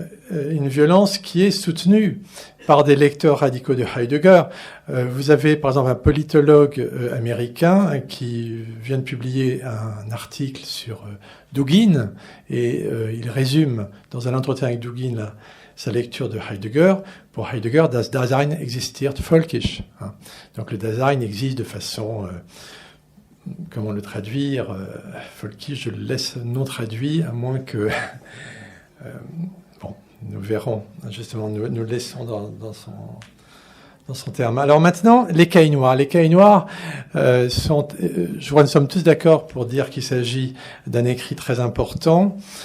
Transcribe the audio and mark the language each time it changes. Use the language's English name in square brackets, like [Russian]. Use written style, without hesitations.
[French] Une violence qui est soutenue par des lecteurs radicaux de Heidegger. Vous avez par exemple un politologue américain qui vient de publier un article sur Dugin et il résume dans un entretien avec Dugin sa lecture de Heidegger. Pour Heidegger, [German] das Dasein existiert völkisch. [French] Donc le Dasein existe de façon... comment le traduire völkisch, je le laisse non traduit, à moins que... nous verrons, justement, nous le laissons dans son terme. Alors maintenant, les cahiers noirs. Les cahiers noirs sont, je crois que nous sommes tous d'accord pour dire qu'il s'agit d'un écrit très important.